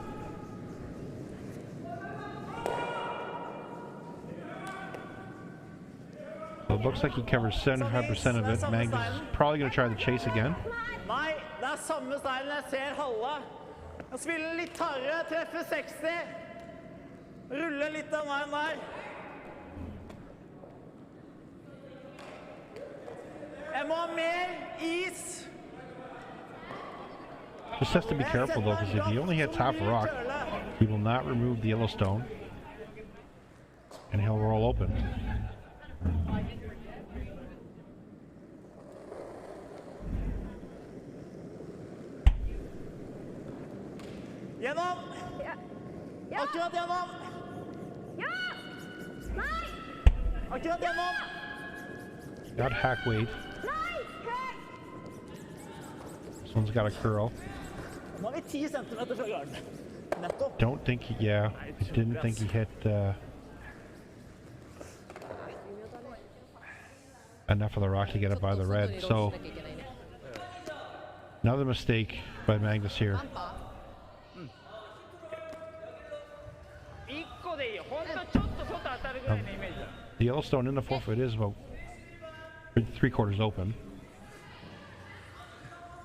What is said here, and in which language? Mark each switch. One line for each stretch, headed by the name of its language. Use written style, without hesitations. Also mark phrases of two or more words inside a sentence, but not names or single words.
English: So it looks like he covers 75% of it. Magnus is probably going to try the chase again.
Norwegian: Nei, det er samme stylen jeg ser halve. Jeg spiller litt hardere, treffer 60. Ruller litt av veien der. Jeg må ha mer is.
English: Just has to be careful though, because if he only hits half a rock, he will not remove the yellow stone, and he'll roll open.
Norwegian: Gjennom! Akkurat gjennom! Akkurat gjennom!
English: Got hack weight. This one's got a curl.
Norwegian: Nå er vi 10 centimeter fra garden. Nettopp.
English: Don't think he, I didn't think he hit enough of the rock to get it by the red. So another mistake by Magnus here. The Yellowstone in the 4-foot is about 3/4 open.